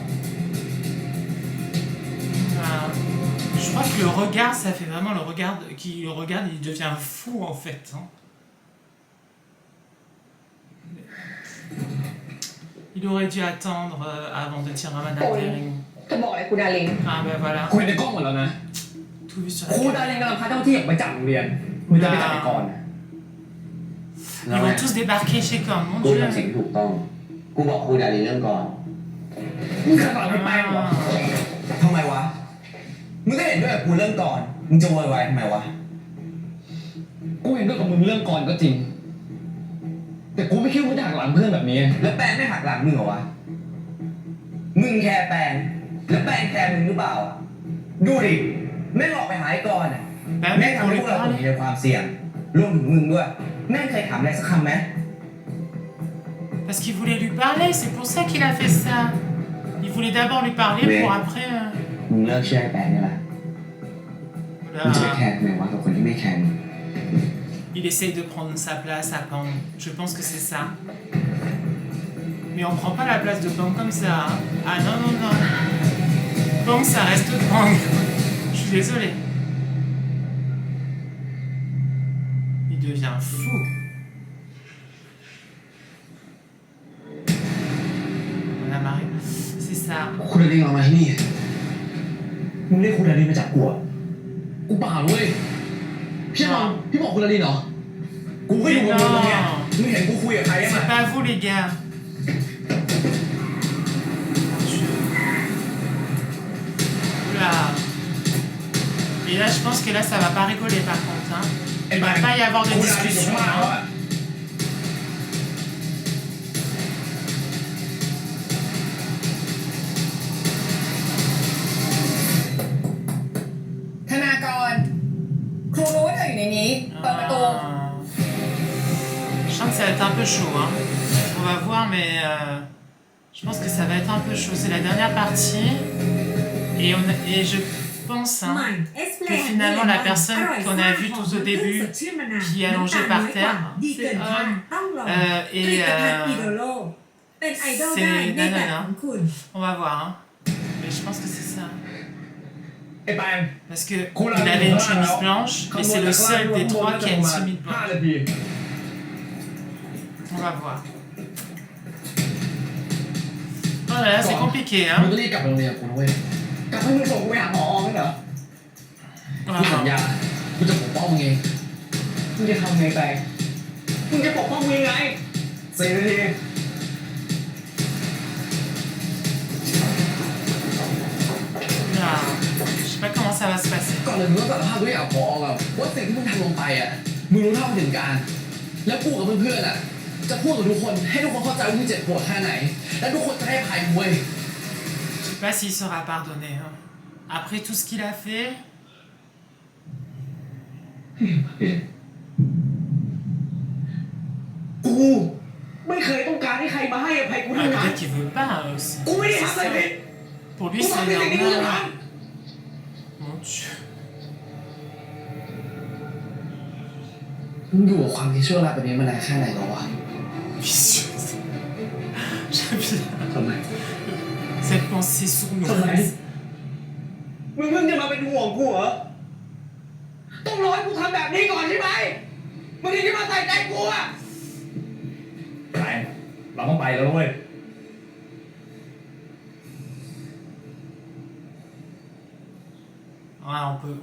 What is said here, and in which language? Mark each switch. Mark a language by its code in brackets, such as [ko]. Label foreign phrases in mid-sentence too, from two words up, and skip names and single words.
[fr] Je crois que le regard, ça fait vraiment le regard qui le regarde, il devient fou en fait. Hein. Il aurait dû attendre avant de dire à Madame Dering. [th] จะบอกอะไรกูดาริน [fr] Ah ben voilà, [th] คุยในกล้องหมดแล้วนะ [fr] tout vu sur [th] ครู [fr] la [th] ดา [fr] caméra. [th] เรงกำลังพาเจ้าที่ออกไปจับโรงเรียนมึงจะไปจับไอ้กรณ์ [fr] Ils vont tous débarquer chez Korn, mon [th] กู [fr] dieu. [th] ทำสิ่งที่ถูกต้อง กูบอกครูดารินเรื่องก่อน มึงจะสอนไม่ไปหรอ ทำไมวะ มึงก็เห็นด้วยกับกูเรื่องก่อน มึงจะโวยวายทำไมวะ กูเห็นด้วยกับมึงเรื่องก่อนก็จริง แต่กูไม่คิดว่ามึงจะหักหลังเพื่อนแบบนี้ แล้วแปนไม่หักหลังมึงเหรอวะ มึงแคร์แปนแล้วแปนแคร์มึงหรือเปล่า ดูดิ ไม่หลอกไปหายก่อนอะ [fr] Bah [th] แม่ [fr] oui, [th] ทำ [fr] pour [th] ให้ [fr] lui [th] พวกเราตก [fr] parler. [th] อยู่ในความเสี่ยงรวมถึงมึงด้วย แม่เคยถามอะไรสักคำไหม [fr] Parce qu'il voulait lui parler, c'est pour ça qu'il a fait ça. Il voulait d'abord lui parler Mais- pour après. [th] มึงเลิกเชื่อไอ้แปงนี่แหละมึงจะไป [fr] Voilà. [th] แคร์ทำไมวะกับคนที่ไม่แคร์มึง [fr] Il essaye de prendre sa place à Pang. Je pense que c'est ça. Mais on prend pas la place de Pang comme ça. Hein. Ah non, non, non. Pang, ça reste Pang. Je suis désolée. Il devient fou. Voilà, Marie. C'est ça. [th] คุณอลินเอามาที่นี่ มึงเรียกคุณอาลีมาจับกูเหรอ กูเปล่าเว้ยพี่นอนพี่บอกคุณอลินเหรอ กูก็อยู่กับมึงตรงเนี้ย [fr] Non. [th] มึงเห็นกูคุยกับใครยังไง [fr] C'est pas vous, les gars. Oula. Et là, je pense que là, ça va pas rigoler par contre. Hein. [th] ไอ้ [fr] Il [th] แบ [fr] va [th] ง [fr] pas y avoir de [th] คุณอาลีอยู่ [fr] discussion. [th] ข้างล่างแล้ว [fr] Hein. [th] อะ ธนากร ครูรู้ว่าเธออยู่ในนี้ เปิดประตู [fr] Ah. Je sens que ça va être un peu chaud. Hein. On va voir, mais je pense que ça va être un peu chaud. C'est la dernière partie. Et je pense hein, que finalement, la personne qu'on a vue tout au début, qui est allongée par terre, c'est homme. Et c'est nanana. On va voir. Hein. Mais je pense que c'est ça. [th] ไอ้แปง [fr] Parce que il avait une chemise blanche, et c'est le seul des trois qui a une chemise [th] 5 [fr] blanche. [th] นาที [fr] On va voir. Oh là là, c'est compliqué, [th] มึง [fr] hein. [th] ก็รีบกลับไปโรงเรียนกับกูนะเว้ย กลับให้มึงส่งกูไปหาหมองั้นเหรอ [fr] On [th] กู [fr] va [th] สัญ [fr] voir. [th] ญากูจะปกป้องมึงเอง มึงจะทำไงแปงมึงจะปกป้องมึงยังไง 4 นาที [fr] Là, je sais pas comment ça va se passer. [th] ก่อนเลยมึงต้องสารภาพด้วยกับพอแบบว่าสิ่งที่มึงทำลงไปอ่ะมึงรู้เท่าถึงการ แล้วกูกับเพื่อนๆอ่ะจะพูดกับทุกคนให้ทุกคนเข้าใจว่ามึงเจ็บปวดแค่ไหน และทุกคนจะให้อภัยมึงเว้ย [fr] Je sais pas s'il sera pardonné. Hein. Après tout ce qu'il a fait, [th] กูไม่เคยต้องการให้ใครมาให้อภัยกู [fr] ah, [th] ทั้งนั้น [fr] peut-être qu'il veut pas hein, aussi. [th] กูไม่ได้ [fr] C'est [th] ทำอะไร [fr] ça. [th] ผิด [fr] Pour lui, [th] กู [fr] c'est [th] ทำในสิ่งที่กูต้อง [fr] normal. [th] ท [fr] Mon Dieu. [th] มึงอยู่กับความที่ชั่วร้ายแบบนี้มานานแค่ไหนแล้ววะ [fr] Vicieuse. J'aime bien [th] ทำไม [fr] cette pensée [th] ำ [fr] sournoise. [th] มึงเพิ่งจะมาเป็นห่วงกูเหรอ ต้องรอให้กูทำแบบนี้ก่อนใช่ไหมมึงถึงจะมาใส่ใจกูอะไปเราต้องไปแล้วเว้ย [fr] Ah, on peut